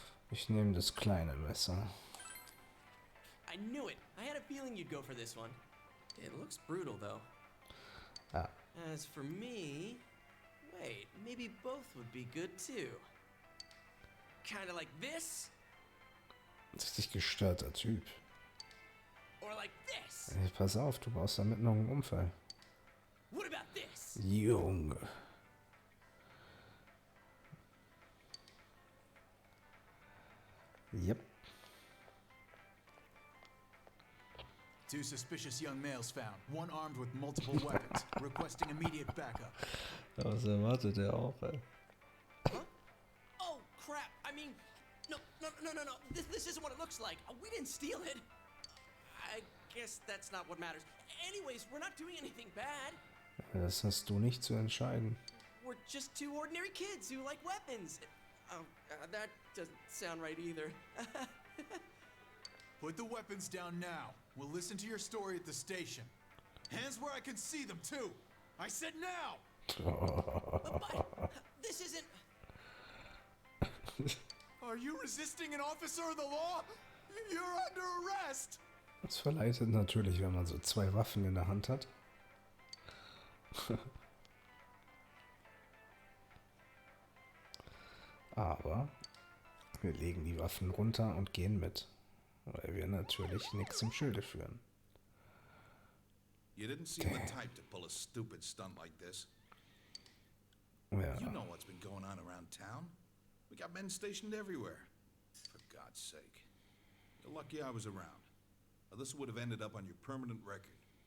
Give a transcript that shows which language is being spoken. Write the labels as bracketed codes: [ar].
[de] Ich nehme das kleine Messer. [en] I knew it. I had a feeling you'd go for this one. It looks brutal, though. Ah. As for me... Wait, maybe both would be good, too. Kinda like this? [de] Richtig gestörter Typ. [en] Or like this? [de] Ey, pass auf, du brauchst damit noch einen Unfall. [en] What about this? [de] Junge. [en] Yep. Two suspicious young males found, one armed with multiple weapons, requesting immediate backup. [de] Was erwartet er auch, ey? [en] Huh? Oh, crap. I mean, no. This isn't what it looks like. We didn't steal it. I guess that's not what matters. Anyways, we're not doing anything bad. [de] Das hast du nicht zu entscheiden. [en] We're just two ordinary kids who like weapons. Oh, that doesn't sound right either. Put the weapons down now. We'll listen to your story at the station. Hands where I can see them, too. I said now! But this isn't... Are you resisting an officer of the law? You're under arrest! [de] Das verleitet natürlich, wenn man so zwei Waffen in der Hand hat. Aber wir legen die Waffen runter und gehen mit. Weil wir natürlich nichts im Schilde führen. [en] You didn't seem the type to pull a stupid stunt like this. [de] Ja. [en] You know what's been going on around town. We got men stationed everywhere. For God's sake. You're lucky I was around. Or this would have ended up on your permanent record.